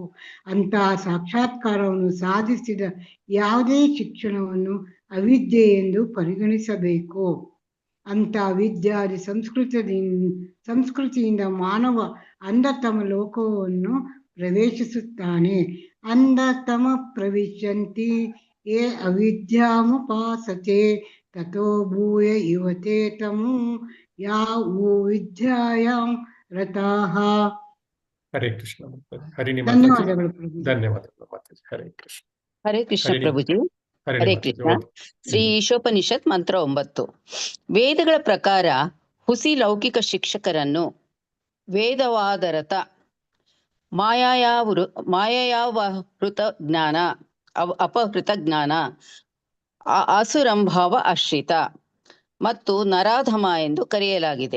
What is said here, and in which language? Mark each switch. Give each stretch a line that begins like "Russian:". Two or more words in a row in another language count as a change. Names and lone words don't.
Kannada: ಅಂತಹ ಸಾಕ್ಷಾತ್ಕಾರವನ್ನು ಸಾಧಿಸಿದ ಯಾವುದೇ ಶಿಕ್ಷಣವನ್ನು ಅವಿದ್ಯೆ ಎಂದು ಪರಿಗಣಿಸಬೇಕು. ಅಂತ ವಿದ್ಯಾದಿ ಸಂಸ್ಕೃತಿಯಿಂದ ಮಾನವ ಅಂಧತಮ ಲೋಕವನ್ನು ಪ್ರವೇಶಿಸುತ್ತಾನೆ.
Sanskrit: ಅಂಧತಮ ಪ್ರವಿಶಂತಿ ये अविद्यामुपासते ततो भूय युवते तमु या वो विद्यायां रताः.
Kannada: ಹರೇ ಕೃಷ್ಣ ಮಾತಾಜಿ. ಹರಿಣಿ ಮಾತಾಜಿ. ಧನ್ಯವಾದಗಳು ಪ್ರಭುಜಿ. ಧನ್ಯವಾದಗಳು ಮಾತಾಜಿ. ಹರೇ ಕೃಷ್ಣ. ಹರೇ ಕೃಷ್ಣ ಹರಿಣಿ ಪ್ರಭುಜಿ. ಹರಿಣಿ ಹರೇ ಮಾತಾಜಿ ಕೃಷ್ಣ. ಓದಿ. ಶ್ರೀ ಈಶೋಪನಿಷತ್ ಮಂತ್ರ 9. ವೇದಗಳ ಪ್ರಕಾರ ಹುಸಿ ಲೌಕಿಕ ಶಿಕ್ಷಕರನ್ನು ವೇದವಾದರತ ಮಾಯಾವೃತ ಜ್ಞಾನ ಅಪಹೃತ ಜ್ಞಾನ ಅಸುರಂಭಾವ ಆಶ್ರಿತ ಮತ್ತು ನರಾಧಮ ಎಂದು ಕರೆಯಲಾಗಿದೆ.